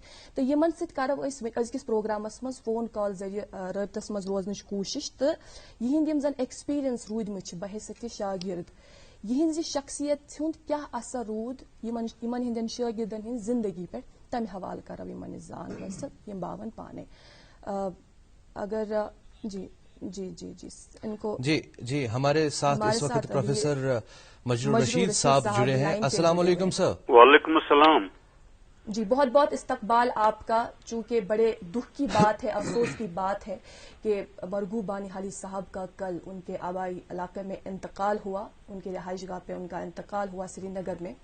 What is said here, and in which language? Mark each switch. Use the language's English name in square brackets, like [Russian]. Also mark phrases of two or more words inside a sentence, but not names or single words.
[Kashmiri] تو یمن سۭتۍ کرو أسۍ أزکِس پروگرامس مز فون کال ذریعہ رٲبطس مز روزنٕچ کوٗشش, تہٕ یہند یم زن ایکسپیرینس روٗدمٕتۍ چھِ بحیثیت شاگرد, یہنز شخصیت ہند کیا اثر روٗد یمن ہندین شاگردن ہند زندگی پہ, تمہ حوالہ کرو یمن زان حٲصل یم باون پانے. [Urdu] اگر جی جی جی جی ان کو جی ہمارے ساتھ اس وقت پروفیسر مجروح رشید صاحب جڑے ہیں. السلام علیکم سر. وعلیکم السلام. جی بہت بہت استقبال آپ کا. چونکہ بڑے دکھ کی بات ہے, افسوس کی بات ہے کہ مرغوب بانحالی صاحب کا کل ان کے آبائی علاقے میں انتقال ہوا, ان کے رہائش گاہ پہ ان کا انتقال ہوا سری نگر میں.